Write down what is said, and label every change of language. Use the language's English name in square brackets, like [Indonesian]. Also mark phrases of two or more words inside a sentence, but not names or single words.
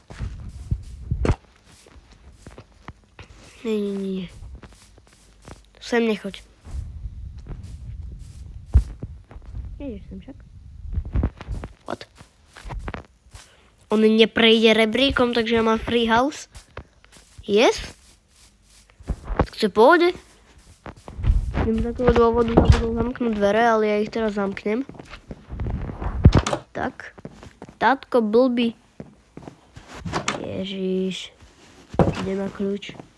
[Slovak] Nie. Sem nechoď. Nejdeš sem však. What? On neprejde rebríkom, takže ja mám [English] free house. Yes? [Slovak] Chce pôjde? Idem z takého dôvodu zabudol zamknúť dvere, ale ja ich teraz zamknem. Tak. Tátko blbý. Ježiš. Kde má kľúč?